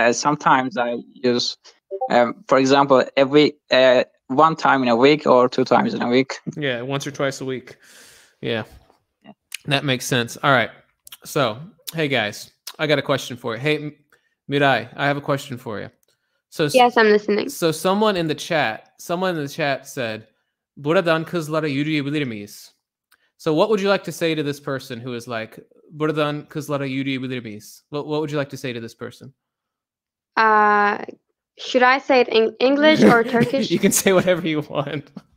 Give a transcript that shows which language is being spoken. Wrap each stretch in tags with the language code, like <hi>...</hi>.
<en>Sometimes I use, for example, every one time in a week or 2 times in a week. Yeah, once or twice a week. Yeah, that makes sense. All right. So, hey guys, I got a question for you. Hey, Mirai, I have a question for you. So yes, I'm listening. So someone in the chat said,</en> <tr>"Buradan kızlara yürüyebilir miyiz?"</tr> <en>So what would you like to say to this person who is like,</en> <tr>"Buradan kızlara yürüyebilir miyiz?"</tr> <en>What would you like to say to this person? Should I say it in English or Turkish? You can say whatever you want.</en>